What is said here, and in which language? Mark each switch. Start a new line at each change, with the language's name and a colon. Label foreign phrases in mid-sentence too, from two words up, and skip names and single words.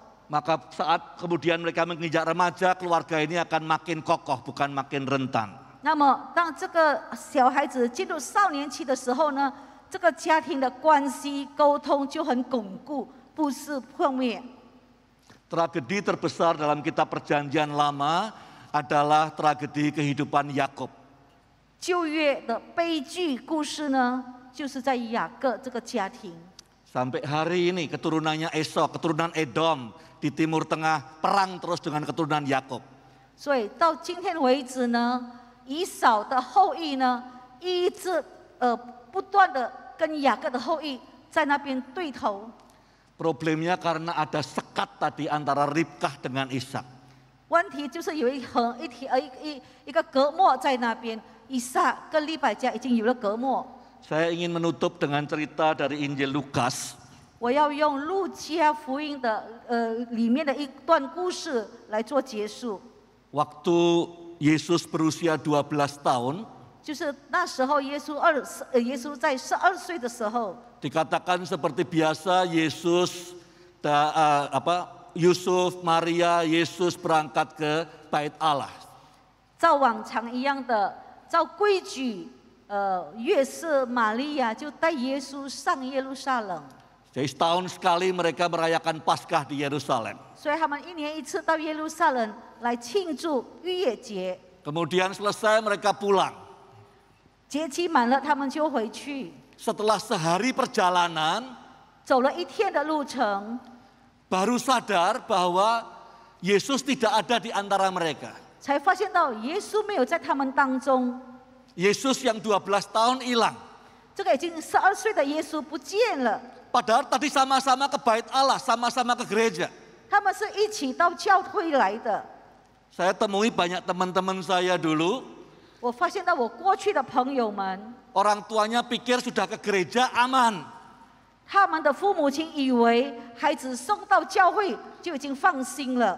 Indonesian: maka saat kemudian mereka menginjak remaja, keluarga ini akan makin kokoh, bukan makin rentan.
Chinese: 那么当这个小孩子进入少年期的时候呢，这个家庭的关系沟通就很巩固，不是破灭。
Indonesian: Tragedi terbesar dalam kitab Perjanjian Lama adalah tragedi kehidupan Yakub.
Chinese: 旧约的悲剧故事呢，就是在雅各这个家庭。
Indonesian: Sampai hari ini keturunannya Esau, keturunan Edom di Timur Tengah perang terus dengan keturunan Yakub.
Chinese: 所以到今天为止呢，以扫的后裔呢，一直不断的跟雅各的后裔在那边对头。
Indonesian: Problemnya karena ada sekat tadi antara Ribkah dengan Ishak.
Chinese: 问题就是有一个隔膜在那边，以撒跟利百加已经有了隔膜。
Indonesian: Saya ingin menutup dengan cerita dari Injil Lukas.
Chinese: 我要用路加福音的里面的一段故事来做结束。
Indonesian: Waktu Yesus berusia 12 tahun,
Chinese: 就是那时候耶稣在12岁的时候，
Indonesian: dikatakan seperti biasa Yusuf, Maria, Yesus berangkat ke Bait Allah.
Chinese: 照往常一样的，照规矩，约瑟、玛利亚就带耶稣上耶路撒冷。
Indonesian: Jadi setahun sekali mereka merayakan Paskah di Yerusalem.
Chinese: 所以他们1年1次到耶路撒冷来庆祝逾越节。
Indonesian: Kemudian selesai mereka pulang.
Chinese: 节期满了，他们就回去。
Indonesian: Setelah sehari perjalanan,
Chinese: 走了1天的路程，
Indonesian: baru sadar bahwa Yesus tidak ada di antara mereka.
Chinese: 才发现到耶稣没有在他们当中。
Indonesian: Yesus yang 12 tahun hilang.
Chinese: 这个已经12岁的耶稣不见了。
Indonesian: Padahal tadi sama-sama ke Bait Allah, sama-sama ke gereja.
Chinese: 他们是一起到教会来的。
Indonesian: Saya temui banyak teman-teman saya dulu,
Chinese: 我发现到我过去的朋友们，
Indonesian: orang tuanya pikir sudah ke gereja aman.
Chinese: 他们的父母亲以为孩子送到教会就已经放心了，